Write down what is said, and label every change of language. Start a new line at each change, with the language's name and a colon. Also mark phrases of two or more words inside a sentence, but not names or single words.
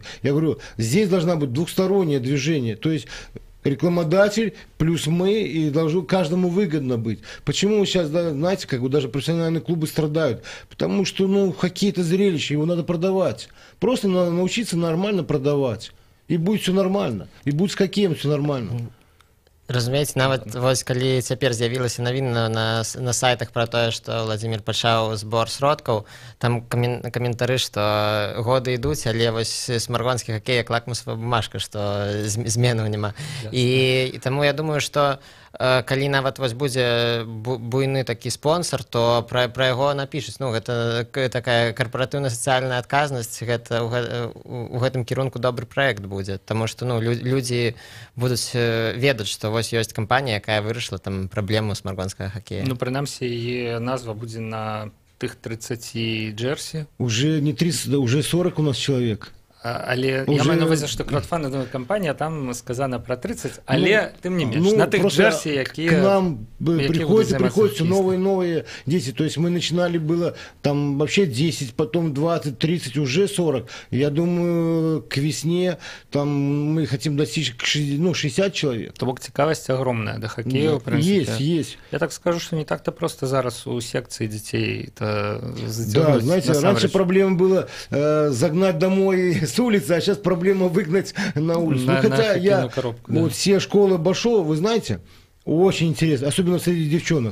Russian: Я говорю, здесь должна быть двухстороннее движение. То есть рекламодатель плюс мы, и должно каждому выгодно быть. Почему сейчас, да, знаете, как бы даже профессиональные клубы страдают? Потому что, ну, хоккей — это зрелище, его надо продавать. Просто надо научиться нормально продавать. И будет все нормально. И будет с хоккеем все нормально.
Belarusian: Разумееце, нават вось калі цяпер з'явілася навіна на сайтах пра тое, што Владзімір пачаў збор сродкаў, там каментары, што годы ідуць, але вось смаргонскі хакей як
Russian: лакмусовая бумажка,
Belarusian: што зменаў няма. І таму я думаю, што калі нават вось будзе буйны такі спонсор, то пра яго напішуць. Ну, гэта такая карпаратыўная сацыяльная адказнасць, гэта у гэтым кірунку добры праект будзе, таму што, ну, людзі будуць ведаць, што вось ёсць кампанія, якая вырашыла там праблему смаргонскага хакея. Ну, прынамсі, яе назва будзе на тых 30 джерсі.
Russian: Уже не 30, да, уже 40 у нас человек.
Belarusian: Але я маю на увазі, што краудфандинговая кампанія, там
Russian: сказано про 30,
Belarusian: але тым не менш, на тых джерси, якія...
Russian: К нам приходят новые дети, то есть мы начинали было там вообще 10, потом 20, 30, уже 40. Я думаю, к весне там мы хотим достичь 60 человек.
Belarusian: То бок цікавасць
Russian: огромная до хоккея, в принципе. Есть. Я так скажу, что не так-то просто зараз у секции детей это задернуть. Да, знаете, раньше проблема была загнать домой с улицы, а сейчас проблема выгнать на улицу. Хотя я коробку, да. Вот все школы обошел, вы знаете, очень интересно, особенно среди девчонок.